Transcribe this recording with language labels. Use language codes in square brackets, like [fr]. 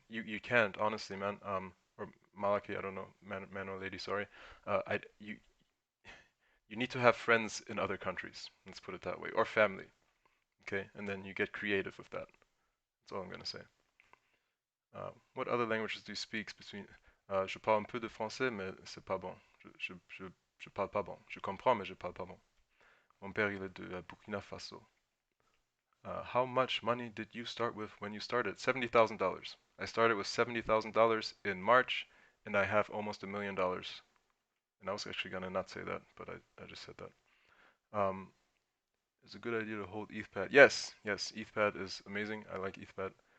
[en] You can't, honestly, man. Or Malaki, I don't know, man or lady, sorry. You need to have friends in other countries. Let's put it that way, or family. Okay, and then you get creative with that. That's all I'm gonna say. What other languages do you speak between? [fr] Je parle un peu de français, mais c'est pas bon. Je parle pas bon. Je comprends, mais je parle pas bon. Mon père, il est de Burkina Faso. [en] How much money did you start with when you started? $70,000. I started with $70,000 in March, and I have almost $1 million. And I was actually gonna not say that, but I just said that. It's a good idea to hold ETHPad. Yes, ETHPad is amazing. I like ETHPad.